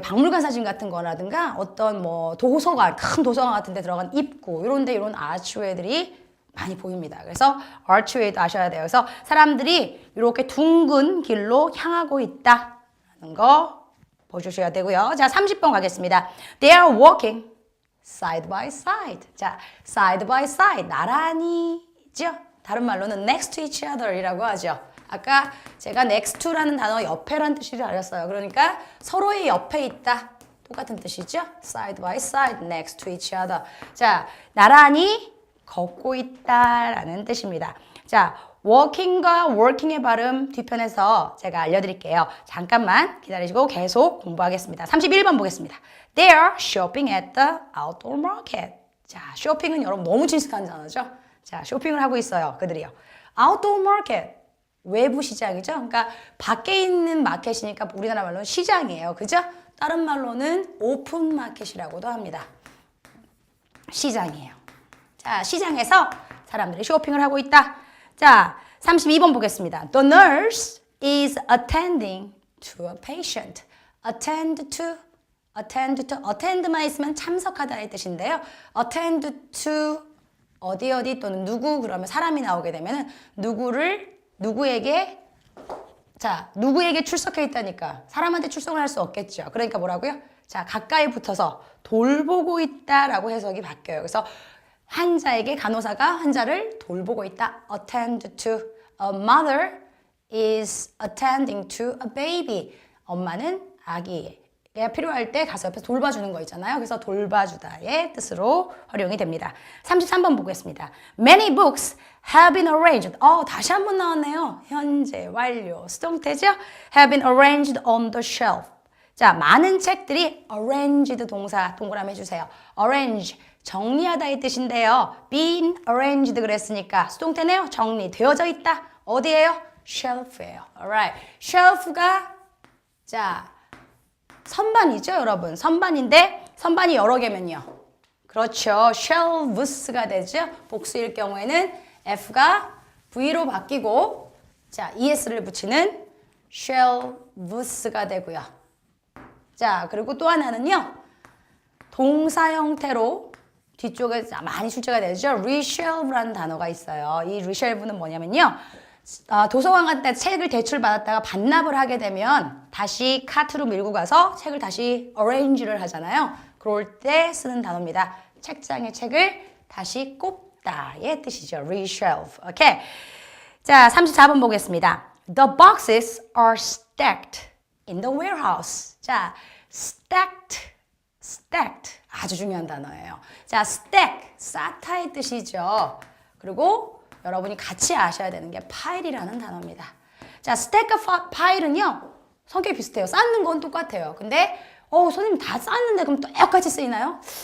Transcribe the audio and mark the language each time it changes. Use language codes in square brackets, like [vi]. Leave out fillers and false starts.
[ko] 박물관 사진 같은 거라든가 어떤 뭐 도서관, 큰 도서관 같은 데 들어간 입구 이런 데 이런 archway들이 많이 보입니다. 그래서 archway도 아셔야 돼요. 그래서 사람들이 이렇게 둥근 길로 향하고 있다는 거 보셔야 되고요. 자, 30번 가겠습니다. [en] They are walking side by side. 자, side by side 나란히죠. [ko] 다른 말로는 [en] next to each other [ko] 이라고 하죠. 아까 제가 next to라는 단어 옆에란 뜻을 알았어요. 그러니까 서로의 옆에 있다. 똑같은 뜻이죠. [en] side by side, next to each other. [ko] 자, 나란히 걷고 있다라는 뜻입니다. 자, walking과 working의 발음 뒤편에서 제가 알려드릴게요. 잠깐만 기다리시고 계속 공부하겠습니다. 31번 보겠습니다. [en] They are shopping at the outdoor market. [ko] 자, 쇼핑은 여러분 너무 친숙한 단어죠. 자, 쇼핑을 하고 있어요. 그들이요. outdoor market. 외부 시장이죠. 그러니까 밖에 있는 마켓이니까 우리나라 말로는 시장이에요. 그죠? 다른 말로는 오픈 마켓이라고도 합니다. 시장이에요. 자, 시장에서 사람들이 쇼핑을 하고 있다. 자, 32번 보겠습니다. [en] The nurse is attending to a patient. attend to, [ko] attend만 있으면 참석하다의 뜻인데요. [en] attend to [ko] 어디 또는 누구 그러면 사람이 나오게 되면은 누구에게 출석해 있다니까 사람한테 출석을 할 수 없겠죠. 그러니까 뭐라고요? 자, 가까이 붙어서 돌보고 있다라고 해석이 바뀌어요. 그래서 환자에게 간호사가 환자를 돌보고 있다. [en] attend to a mother is attending to a baby. [ko] 엄마는 아기가 필요할 때 가서 옆에서 돌봐주는 거 있잖아요. 그래서 돌봐주다의 뜻으로 활용이 됩니다. 33번 보겠습니다. [en] Many books have been arranged. [ko] 다시 한번 나왔네요. 현재 완료. 수동태죠? [en] have been arranged on the shelf. [ko] 자, 많은 책들이 arranged 동사 동그라미 해주세요. arrange, 정리하다의 뜻인데요. been arranged 그랬으니까 수동태네요. 정리되어져 있다. 어디예요? shelf예요. alright. shelf가 자, 선반이죠, 여러분. 선반인데 선반이 여러 개면요. 그렇죠. shelves가 되죠. 복수일 경우에는 F가 V로 바뀌고 자, ES를 붙이는 shelves가 되고요. 자, 그리고 또 하나는요. 동사 형태로 뒤쪽에 많이 출제가 되죠. reshelve라는 단어가 있어요. 이 reshelve는 뭐냐면요. 도서관 갈 때 책을 대출받았다가 반납을 하게 되면 다시 카트로 밀고 가서 책을 다시 arrange를 하잖아요. 그럴 때 쓰는 단어입니다. 책장에 책을 다시 꼽다의 뜻이죠. reshelve. 오케이. 자, 34번 보겠습니다. [en] The boxes are stacked in the warehouse. [ko] 자, stacked. 아주 중요한 단어예요. 자, stack, 쌓다의 뜻이죠. 그리고 여러분이 같이 아셔야 되는 게 파일이라는 단어입니다. 자, stack과 파일은요. 성격이 비슷해요. 쌓는 건 똑같아요. 근데 선생님 다 쌓는데 그럼 똑같이 쓰이나요?